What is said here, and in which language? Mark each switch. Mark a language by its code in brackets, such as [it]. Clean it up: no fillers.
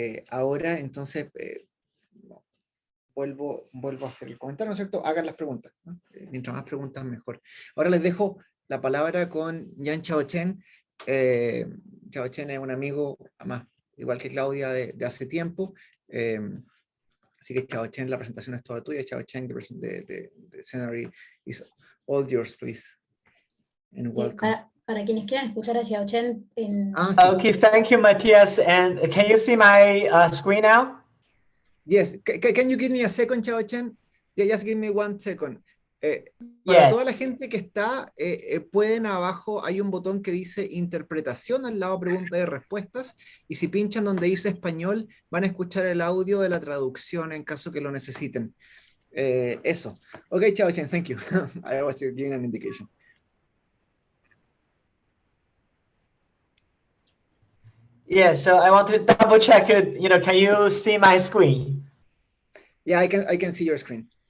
[es] Ahora, entonces, vuelvo a hacer el comentario, ¿no es cierto? Hagan las preguntas, ¿no? Mientras más preguntas, mejor. Ahora les dejo la palabra con Yan Chaochen. Chaochen es un amigo, además, igual que Claudia, de hace tiempo. Así que Chaochen, la presentación es toda tuya. [en] Chaochen, [es] de Seminario, [en] is all yours, please. And welcome. [es] Para quienes quieran escuchar a Xiaochen en... Sí. [en] Okay, thank you, Matthias. And can you see my screen now? Yes. Can you give me a second, Chaochen? Yeah, just give me 1 second. [es] Para toda la gente que está, pueden abajo, hay un botón que dice interpretación al lado preguntas y respuestas, y si pinchan donde dice español, van a escuchar el audio de la traducción en caso que lo necesiten. Eso. [en] Ok, Chaochen, thank you. I was giving an indication. Yeah, so I want to double check it. Can you see my screen? Yeah, I can see your screen.